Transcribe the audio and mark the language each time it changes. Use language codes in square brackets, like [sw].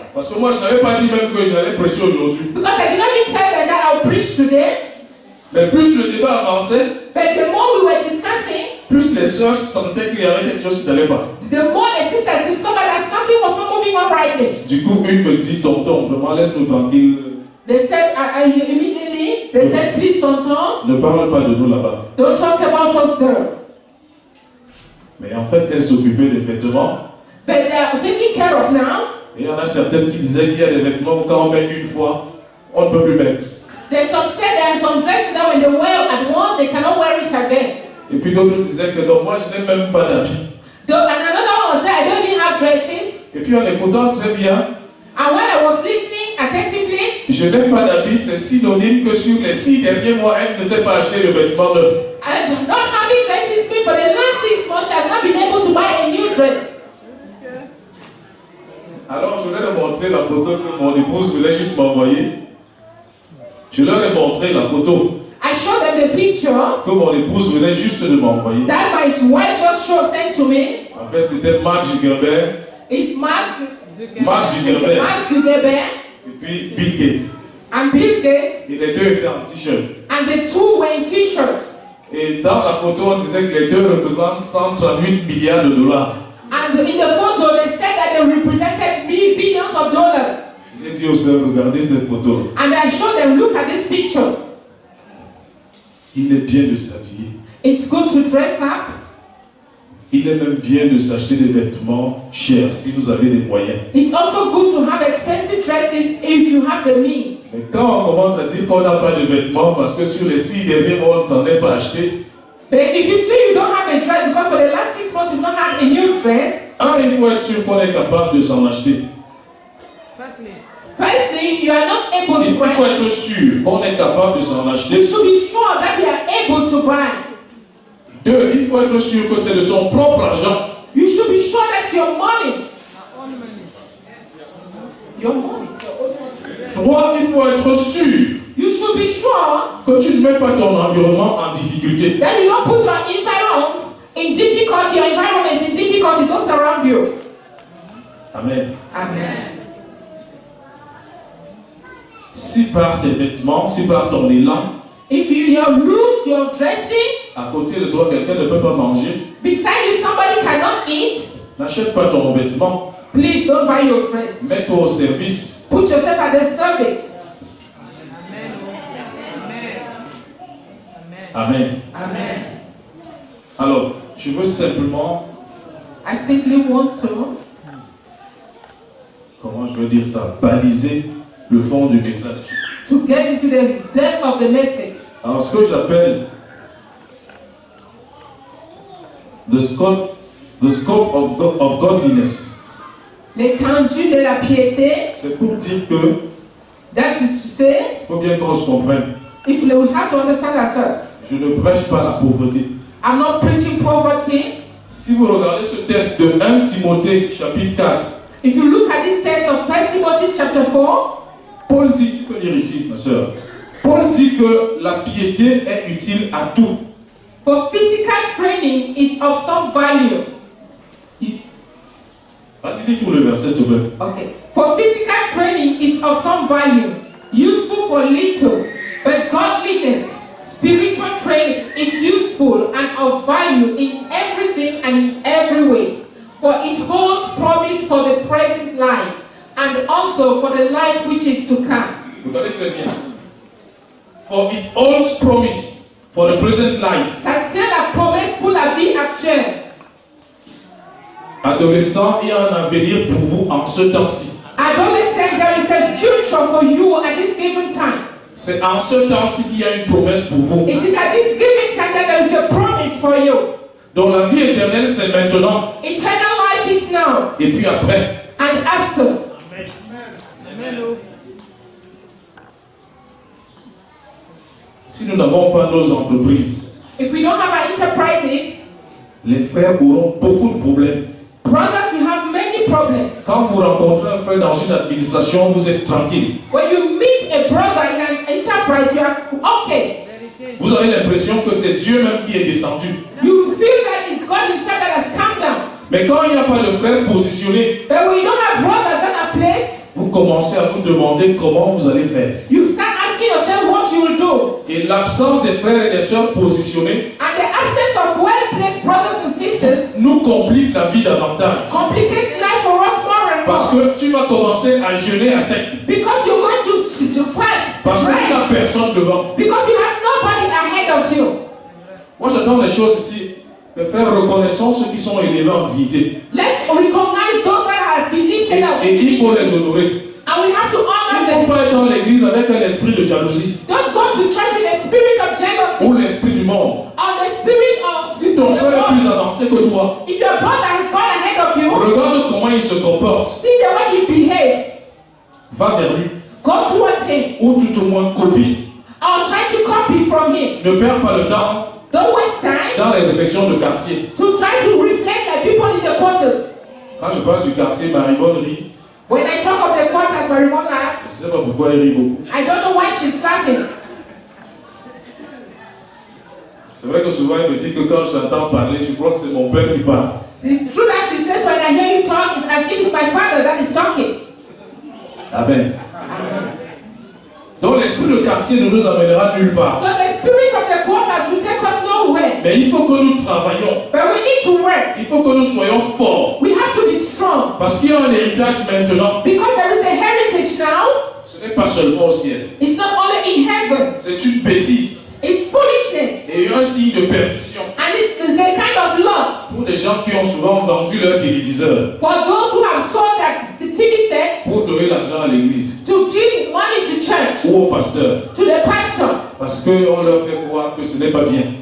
[fr] Parce que moi, je n'avais pas dit même que j'allais prêcher aujourd'hui. [en] Because I did not even tell them that I will preach today. [fr] Mais plus le débat avançait, [en] But the more we were discussing, [fr] plus les sœurs sentaient qu'il y avait quelque chose qui n'allait pas. [en] the more the sisters discovered that something was not moving on rightly. [fr] Du coup, une me dit tonton, vraiment laisse-nous tranquille. [en] They said, immediately, they said, please, Tonton, [fr] Ne parle pas de nous là-bas. [en] don't talk about us there. [fr] Mais en fait, elle s'occupait des vêtements. [en] But they are taken care of now. [fr] Et il y en a certaines qui disaient qu'il y a des vêtements où quand on met une fois, on ne peut plus mettre. [en] There's some said there are some dresses that when they wear at once, they cannot wear it again. [fr] Et puis d'autres disaient que non, moi je n'ai même pas d'habits. [en] And another one said, I don't even have dresses. [fr] Et puis en écoutant très bien, [en] And when I was listening attentively, [fr] je n'ai pas d'habits, c'est synonyme que sur les 6 derniers mois, elle ne s'est pas acheté de vêtements neufs. [en] and not having dresses means for the last 6 months, she has not been able to buy a new dress. [fr] Alors je leur ai montré la photo que mon épouse voulait juste m'envoyer. Je leur ai montré la photo [en] I showed them the picture [fr] que mon épouse venait juste de m'envoyer. [en] that my wife just sent to me. [fr] En fait, c'était Mark Zuckerberg, [en] It's Mark Zuckerberg Zuckerberg [fr] et puis Bill Gates. [en] and Bill Gates, [fr] Et les deux étaient en t-shirt. [en] and the two were in t-shirts. [fr] Et dans la photo, on disait que les deux représentent 138 milliards de dollars. [en] And in the photo, they said that they represented billions of dollars. [fr] J'ai dit aux sœurs, regardez cette photo. [en] And I showed them, look at these pictures. [fr] Il est bien de s'habiller. [en] It's good to dress up. [fr] Il est même bien de s'acheter des vêtements chers si vous avez des moyens. [en] It's also good to have expensive dresses if you have the means. [fr] Mais quand on commence à dire qu'on n'a pas de vêtements parce que sur les 6 derniers mois, on ne s'en est pas acheté. [en] But if you say you don't have a dress because for the last 6 months you've not had a new dress, [fr] Il faut être sûr qu'on est capable de s'en acheter. [en] Firstly, you are not able to [fr] Il faut [en] buy. [fr] être sûr qu'on est capable de s'en [en] You [fr] acheter. [en] should be sure that you are able to buy. [fr] 2, il faut être sûr que c'est de son propre argent. [en] You should be sure that your money. [fr] 3, il faut être sûr [en] You should be sure [fr] que tu ne mets pas ton environnement en difficulté. [en] that you don't put your environment in difficulty, your environment in difficulty, those around you. Amen. Amen. [fr] Si par tes vêtements, si par ton élan, [en] If you lose your dressing, [fr] à côté de toi, quelqu'un ne peut pas manger, [en] beside you somebody cannot eat, [fr] n'achète pas ton vêtement, [en] please don't buy your dress. [fr] mets-toi au service. [en] Put yourself at the service. Amen. Amen. [fr] Alors, je veux simplement, [en] I simply want [fr] comment je veux dire ça, baliser le fond du message. [en] to get into the depth of the message. [fr] Alors, ce que j'appelle [en] the scope of godliness, [fr] L'étendue de la piété, c'est pour dire que [en] that is to say, [fr] il faut bien qu'on se comprenne. [en] if we have to understand ourselves, [fr] Je ne prêche pas la pauvreté. [en] I'm not preaching poverty. [fr] Si vous regardez ce texte de 1 Timothée chapitre 4, [en] If you look at this text of 1 Timothy chapter 4, [fr] Paul dit, tu peux lire ici, ma soeur. Paul dit que la piété est utile à tout. [en] for physical training is of some value. [fr] Vas-y, lis tout le verset, s'il te plaît. [en] Okay. For physical training is of some value, useful for little, but godliness, spiritual training is useful and of value in everything and in every way. For it holds promise for the present life and also for the life which is to come. [fr] Regardez très bien. [en] For it holds promise for the present life. [fr] Ça tient la promesse pour la vie actuelle. Adolescents, il y a un avenir pour vous en ce temps-ci. [en] Adolescent, there is a future for you at this given time. [fr] C'est en ce temps-ci qu'il y a une promesse pour vous. [en] It is at this given time that there is a promise for you. [fr] Donc la vie éternelle, c'est maintenant. [en] Eternal life is now [fr] Et puis après. [en] and after. [fr] Si nous n'avons pas nos entreprises, [en] If we don't have our enterprises, [fr] les frères auront beaucoup de problèmes. [en] brothers, you have many problems. [fr] Quand vous rencontrez un frère dans une administration, vous êtes tranquille. [en] When you meet a brother in an enterprise, you are okay. [fr] Vous avez l'impression que c'est Dieu même qui est descendu. [en] You feel that it's God Himself that has come down. [fr] Mais quand il n'y a pas de frères positionnés, [en] But when you don't have brothers that are placed, [fr] vous commencez à vous demander comment vous allez faire. [en] you start asking yourself what you will do. [fr] Et l'absence des frères et des sœurs positionnés [en] And the absence of well-placed brothers and sisters [fr] nous complique la vie davantage. [en] complicates life for us more and [fr] Parce [en] more. [fr] que tu vas commencer à jeûner à sec. [en] Because you're going to fast, [fr] Parce que tu [en] right? [fr] n'as personne devant. [en] Because you have nobody ahead of you. [fr] Moi j'attends les choses ici. Les frères, reconnaissons ceux qui sont élevés en dignité. [en] Let's recognize those that have been lifted up. [fr] Et il faut les honorer. [en] And we have to [fr] Il [en] honor [fr] ne faut [en] them. [fr] pas être dans l'église avec un esprit de jalousie [en] Don't go to church with a spirit of jealousy [fr] ou l'esprit du monde. [en] or the spirit of [fr] Si ton [en] the [fr] frère est plus [en] world. [fr] avancé que toi, [en] If your brother has gone ahead of you, [fr] regarde comment il se comporte. [en] see the way he behaves. [fr] Va vers lui. [en] Go towards him [fr] Ou tout au moins copie. [en] or try to copy from him. [fr] Ne perds pas le temps [en] Don't waste time [fr] dans les réflexions de quartier. [en] to try to reflect like people in the quarters. [fr] Quand je parle du quartier, Marie-Bonne rit. [en] When I talk of the quarters, Marimon laughs. [fr] Je ne sais pas pourquoi elle rit beaucoup. [en] I don't know why she's laughing. [fr] C'est vrai que souvent elle me dit que quand je t'entends parler, je crois que c'est mon père qui parle. [en] It's true that she says when I hear you talk, it's as if it's my father that is talking. Amen. [fr] Donc l'esprit de quartier ne nous amènera nulle part. [en] So the spirit of the quarters will take us nowhere. [fr] Mais il faut que nous travaillions. [en] But we need to work. [fr] Il faut que nous soyons forts. [en] We have to be strong. [fr] Parce qu'il y a un héritage maintenant. [en] Because there is a heritage now. [fr] Ce n'est pas seulement au ciel. [en] It's not only in heaven. [fr] C'est une bêtise. [en] It's foolishness. [fr] Et un signe de perdition. [en] And it's the kind of loss. [fr] Pour des gens qui ont souvent vendu leur téléviseur. [en] For those who have sold that TV set [fr] Pour donner l'argent à l'église. [en] to give money to church, [fr] Ou au pasteur. [en] to the pastor. [fr] Parce qu'on leur fait croire que ce n'est pas bien.